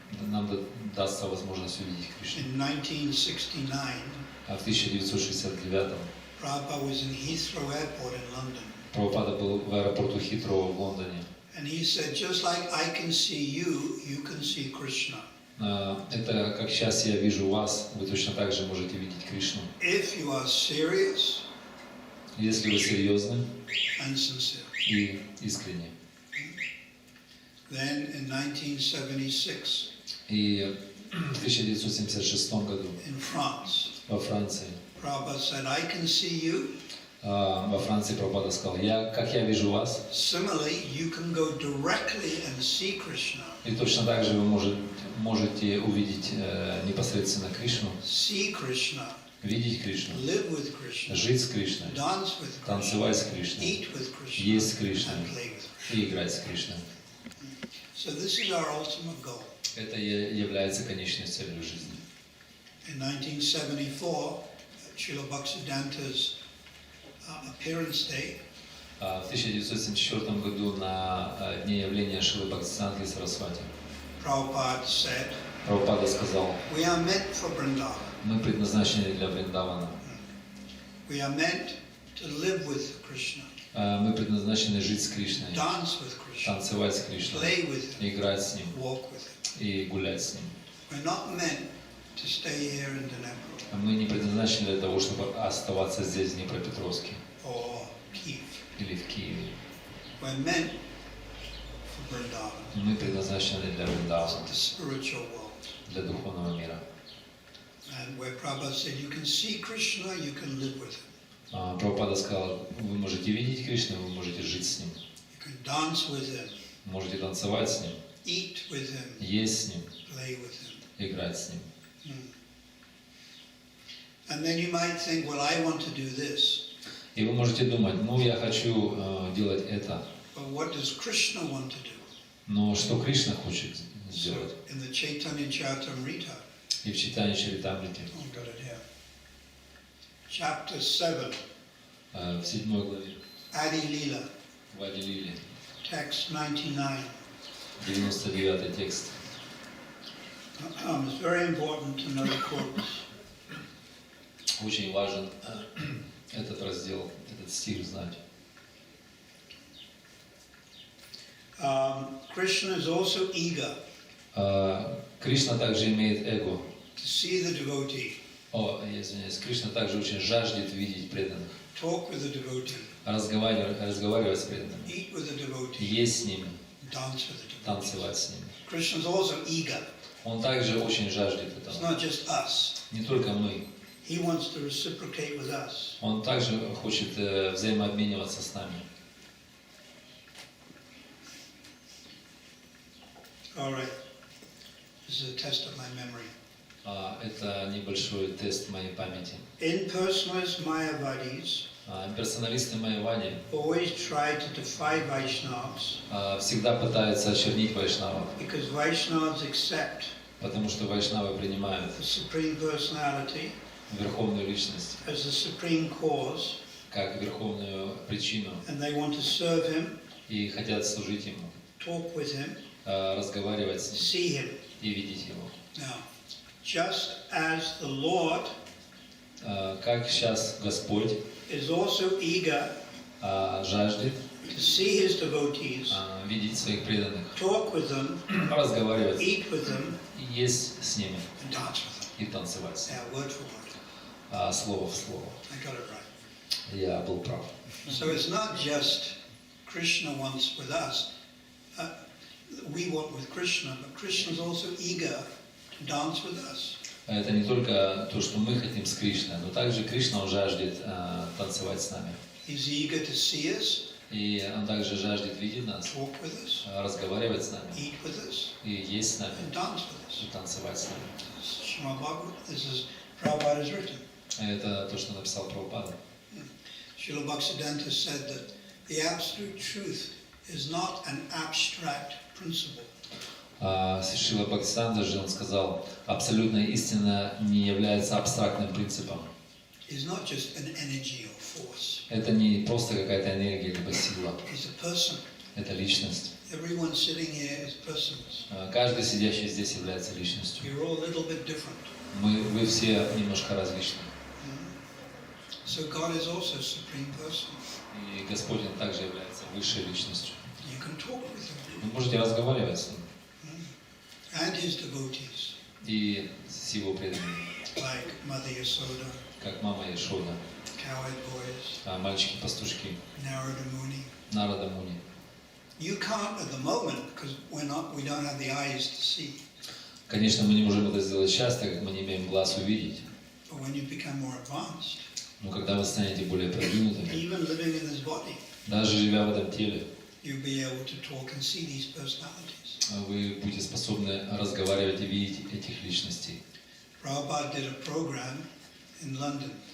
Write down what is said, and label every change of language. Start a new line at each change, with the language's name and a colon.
Russian: нам дастся возможность увидеть Кришну.
English: In 1969,
Russian: А в 1969-м
English: Prabhupada was in Heathrow Airport in London.
Russian: Прабхупада был в аэропорту Хитроу в Лондоне.
English: And he said, just like I can see you, you can see Krishna.
Russian: Это как сейчас я вижу вас, вы точно так же можете видеть Кришну.
English: If you are serious
Russian: Если вы серьезны
English: and sincere.
Russian: и искренне.
English: Then in 1976,
Russian: И в 1976 году
English: in France,
Russian: во Франции,
English: Prabhupada said, I can see you.
Russian: во Франции Прабхупада сказал, как я вижу вас,
English: Similarly, you can go directly and see Krishna.
Russian: и точно так же вы можете увидеть непосредственно Кришну,
English: See Krishna,
Russian: видеть Кришну,
English: live with Krishna,
Russian: жить с Кришной,
English: dance with Krishna,
Russian: танцевать с Кришной,
English: eat with Krishna,
Russian: есть с Кришной
English: and play with Krishna.
Russian: и играть с Кришной.
English: So this is our ultimate goal.
Russian: Это является конечной целью жизни.
English: In 1974, Srila Bhaktisiddhanta's appearance day,
Russian: В 1974 году на дне явления Шрилы Бхактисиданты Сарасвати
English: Prabhupada said,
Russian: Прабхупада сказал,
English: we are meant for Vrindavan.
Russian: мы предназначены для Вриндавана,
English: We are meant to live with Krishna,
Russian: мы предназначены жить с Кришной,
English: dance with Krishna,
Russian: танцевать с Кришной,
English: play with him,
Russian: играть с Ним
English: walk with him.
Russian: и гулять с Ним.
English: We're not meant to stay here in Dnipro
Russian: Мы не предназначены для того, чтобы оставаться здесь, в Днепропетровске
English: or Kiev.
Russian: или в Киеве.
English: We're meant for Vrindavan,
Russian: Мы предназначены для Вриндавана,
English: the spiritual world.
Russian: для духовного мира.
English: And where Prabhupada said, you can see Krishna, you can live with him.
Russian: Прабхупада сказал, вы можете видеть Кришну, вы можете жить с Ним.
English: You can dance with him,
Russian: Можете танцевать с Ним,
English: eat with him,
Russian: есть с Ним,
English: play with him.
Russian: играть с Ним.
English: And then you might think, well, I want to do this.
Russian: И вы можете думать, ну я хочу делать это.
English: But what does Krishna want to do?
Russian: Но что Кришна хочет
English: So
Russian: сделать?
English: in the Chaitanya Charitamrita,
Russian: И в читании Чаритамрити,
English: I've got it here, chapter 7,
Russian: в 7 главе,
English: Adi Lila,
Russian: в Ади Лиле,
English: text 99.
Russian: 99 текст.
English: It's very important to know the quotes.
Russian: Очень важен этот раздел, этот стих знать.
English: Krishna is also eager
Russian: Кришна также имеет эго.
English: to see the devotee,
Russian: Я извиняюсь. Кришна также очень жаждет видеть преданных,
English: talk with the devotee,
Russian: разговаривать с преданными,
English: eat with the devotee,
Russian: есть с ними,
English: dance with the devotee.
Russian: танцевать с ними.
English: Krishna is also eager.
Russian: Он также очень жаждет
English: It's
Russian: этого.
English: not just us.
Russian: Не только мы.
English: He wants to reciprocate with us.
Russian: Он также хочет взаимообмениваться с нами.
English: All right. This is a test of my memory.
Russian: Это небольшой тест моей памяти.
English: Impersonalist Mayavadis
Russian: Персоналисты Майявади
English: always try to defy Vaishnavas
Russian: всегда пытаются очернить вайшнавов,
English: because Vaishnavas accept
Russian: потому что вайшнавы принимают
English: the Supreme Personality
Russian: верховную личность
English: as the Supreme Cause,
Russian: как верховную причину
English: and they want to serve Him,
Russian: и хотят служить Ему,
English: talk with Him,
Russian: разговаривать с Ним
English: see Him.
Russian: и видеть Его.
English: Now, just as the Lord
Russian: Как сейчас Господь
English: is also eager
Russian: жаждет
English: to see His devotees,
Russian: видеть своих преданных,
English: talk with them,
Russian: разговаривать
English: eat with them,
Russian: и есть с ними,
English: and dance with them.
Russian: и танцевать с ними.
English: Yeah, word for word.
Russian: Слово в слово.
English: I got it right.
Russian: Я был прав.
English: So it's not just Krishna wants with us. We want with Krishna, but Krishna is also eager to dance with us.
Russian: Это не только то, что мы хотим с Кришной, но также Кришна он жаждет танцевать с нами.
English: He's eager to see us,
Russian: И он также жаждет видеть нас,
English: talk with us,
Russian: разговаривать с нами,
English: eat with us,
Russian: и есть с нами,
English: and dance with us.
Russian: и танцевать с нами.
English: Srimad Bhagavad, this is Prabhupada has written.
Russian: Это то, что написал Прабхупада.
English: Srila Bhaktisiddhanta said that the absolute truth is not an abstract principle.
Russian: Шрила Бхактисиданта же он сказал, абсолютная истина не является абстрактным принципом.
English: It's not just an energy or force.
Russian: Это не просто какая-то энергия либо сила.
English: It's a person.
Russian: Это личность.
English: Everyone sitting here is persons.
Russian: Каждый сидящий здесь является личностью.
English: You're all a little bit different.
Russian: Вы все немножко различны.
English: So God is also supreme person.
Russian: И Господь он также является высшей личностью.
English: You can talk with Him.
Russian: Вы можете разговаривать с Ним
English: And His devotees,
Russian: и с Его преданными,
English: like Mother Yasoda,
Russian: как мама Яшода,
English: cowherd boys,
Russian: мальчики-пастушки,
English: Narada Muni.
Russian: Нарада Муни.
English: You can't at the moment because we don't have the eyes to see.
Russian: Конечно, мы не можем это сделать сейчас, так как мы не имеем глаз увидеть.
English: But when you become more advanced,
Russian: Но когда вы станете более продвинутыми,
English: even living in this body,
Russian: даже живя в этом теле,
English: you'll be able to talk and see these personalities.
Russian: вы будете способны разговаривать и видеть этих личностей.
English: Prabhupada did a program in London